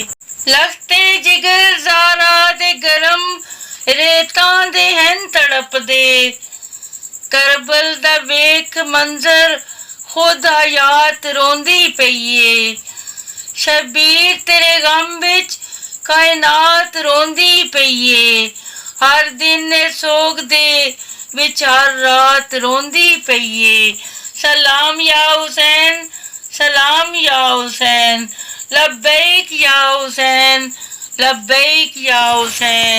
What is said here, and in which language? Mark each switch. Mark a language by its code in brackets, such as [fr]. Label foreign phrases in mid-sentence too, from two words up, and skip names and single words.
[pa] لختے جگر زارا دے گرم ریتاں دے ہن تڑپ دے، کربل دا ویکھ منظر خود حیات روندی پئی اے. شبیر تیرے غم وچ کائنات روندی پئی اے، ہر دن سوگ دے وچ ہر رات روندی پئی اے. [ar] سلام یا حسین، سلام یا حسین. لبیک یا حسین، لبیک یا حسین.